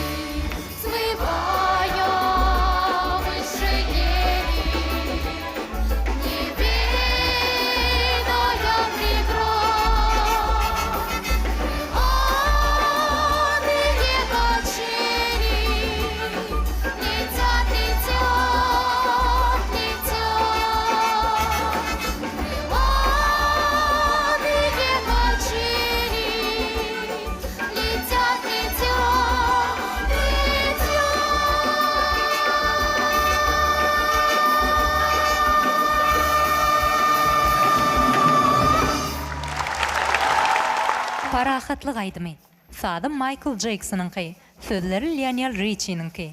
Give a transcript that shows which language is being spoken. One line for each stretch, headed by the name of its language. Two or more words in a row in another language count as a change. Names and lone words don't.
Russian: Взмывая выше ели, не ведая преград, крылатые качели летят, летят, летят. Крылатые качели летят, летят, летят.
Turkmen: Parahatlyk aýdymy. Sady Michael Jackson'ınky, sözleri Lionel Richie'ninki.